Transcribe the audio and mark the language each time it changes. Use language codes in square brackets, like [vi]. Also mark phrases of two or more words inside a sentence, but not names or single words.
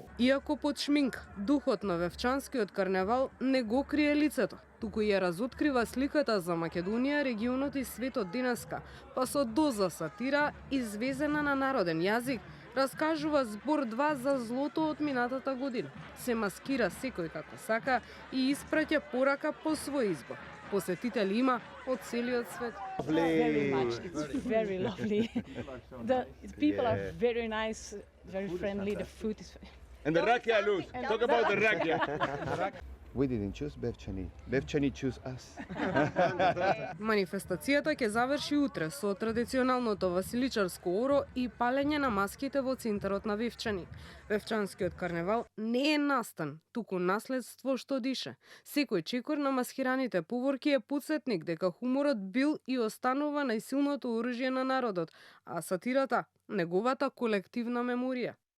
[mk] Иако под шминка, духот на Вевчанскиот карневал не го крие лицето, туку ја разоткрива сликата за Македонија, регионот и светот денеска, па со доза сатира, извезена на народен јазик, раскажува збор 2 за злото од минатата година. Се маскира секој како сака и испраќа порака по свој избор. Посетители има од целиот свет. [en] Very much. It's very lovely. The people are very nice, very friendly. The food is. And the rakia, Luz. Talk about the rakia. We didn't choose Vevchani. Vevchani choose us. [mk] Манифестацијата ќе заврши утре со традиционалното василичарско оро и палење на маските во центарот на Вевчани. Вевчанскиот карневал не е настан, туку наследство што дише. Секој чекор на маскираните поворки е потсетник дека хуморот бил и останува најсилното оружје на народот, а сатирата неговата колективна меморија.